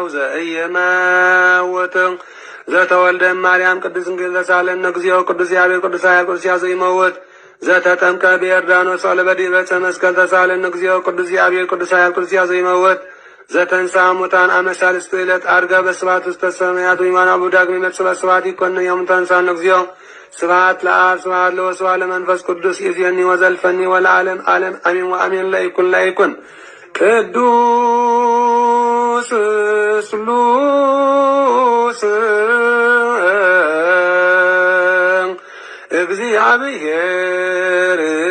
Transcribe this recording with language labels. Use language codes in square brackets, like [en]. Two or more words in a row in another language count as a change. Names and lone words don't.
[gez] ዘኢይመውት ዘተወልደ እማርያም ቅድስት ድንግል ተሳለነ እግዚኦ ቅዱስ ያሬድ ቅዱስ ኃያል ቅዱስ ሕያው ዘኢይመውት ዘተጠምቀ በዮርዳኖስ ወለበዲበ ዕፀ መስቀል ተሳለነ እግዚኦ ቅዱስ ያሬድ ቅዱስ ኃያል ቅዱስ ሕያው ዘኢይመውት ዘተንሥአ እሙታን አመ ሣልስቱ ዕለት ዐርገ በስብሐት ውስተ ሰማያት ወይማን አቡ ዳግም ይመጽእ በስብሐት ይኰንነ ዮም ተንሥአነ እግዚኦ ስብሐት ለአብ ስብሐት ለወልድ ስብሐት ለመንፈስ ቅዱስ ይእዜኒ ወዘልፈኒ ወለዓለመ ዓለም አሜን ወአሜን ለይኩን ቅዱስ ስሉስ እግዚአብሔር